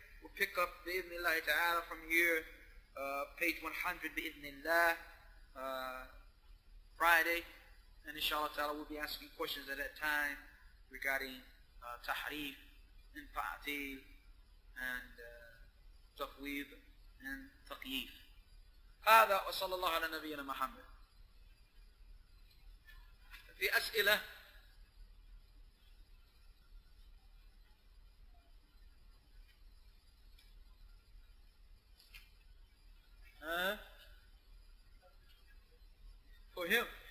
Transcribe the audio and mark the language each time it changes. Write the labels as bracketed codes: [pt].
[en] We'll pick up bi'idhnillahi ta'ala from here, page 100 bi'idhnillah, Friday, and inshallah ta'ala we'll be asking questions at that time regarding tahrif and ta'til and taqweed and taqyif. [ar] هذا وصلى الله على نبينا محمد. في أسئلة؟ [en] For him.